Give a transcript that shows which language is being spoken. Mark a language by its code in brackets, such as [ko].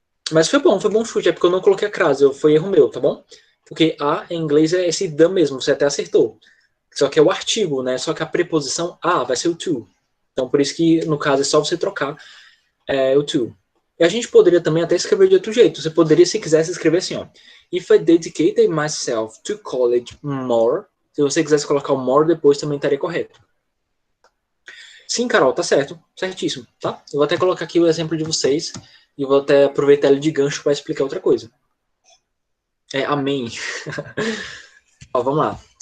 [pt] Mas foi bom chute, é porque eu não coloquei a crase, foi erro meu, tá bom? Porque a em inglês é esse the mesmo, você até acertou. Só que é o artigo, né? Só que a preposição a vai ser o to. Então, por isso que, no caso, é só você trocar o to. E a gente poderia também até escrever de outro jeito. Você poderia, se quisesse, escrever assim, ó. [en] If I dedicated myself to college more. [pt] Se você quisesse colocar o more depois, também estaria correto. Sim, Carol, tá certo. Certíssimo, tá? Eu vou até colocar aqui o exemplo de vocês. E vou até aproveitar ele de gancho para explicar outra coisa. Amém. Ó, vamos lá.